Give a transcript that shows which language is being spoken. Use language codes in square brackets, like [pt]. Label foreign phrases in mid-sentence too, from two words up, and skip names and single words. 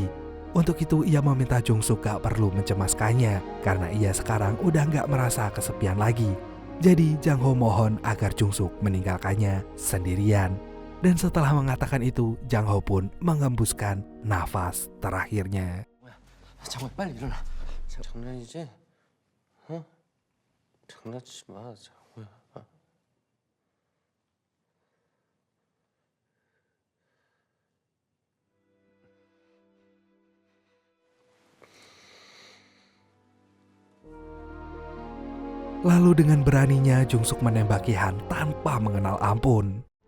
[id] Untuk itu ia meminta Jung-suk gak perlu mencemaskannya, karena ia sekarang udah gak merasa kesepian lagi. Jadi Jang-ho mohon agar Jung-suk meninggalkannya sendirian. Dan setelah mengatakan itu, Jang-ho pun mengembuskan nafas terakhirnya. [ko] 장호야 빨리 일어나. 장난이지? 어? 장난치지 마, 장호야. [id] Lalu dengan beraninya Jungsuk menembaki Han tanpa mengenal ampun.